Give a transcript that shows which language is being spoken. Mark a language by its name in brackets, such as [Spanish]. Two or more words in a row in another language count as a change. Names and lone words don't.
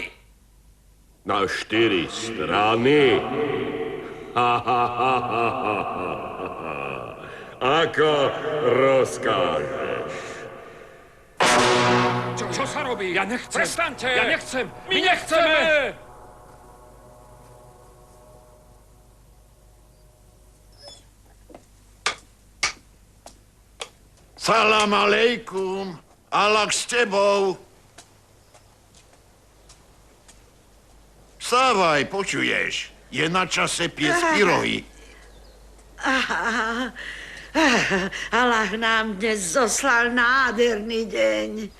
[Slovak] Na 4 strany? Ako rozkážeš. Čo sa robí? Ja nechcem. Prestaňte! Ja nechcem. My nechceme! [Arabic] سلام عليكم. [Slovak] Allah s tebou. Vstávaj, počuješ? Je na čase piec pyrohy. Allah nám dnes zoslal nádherný deň.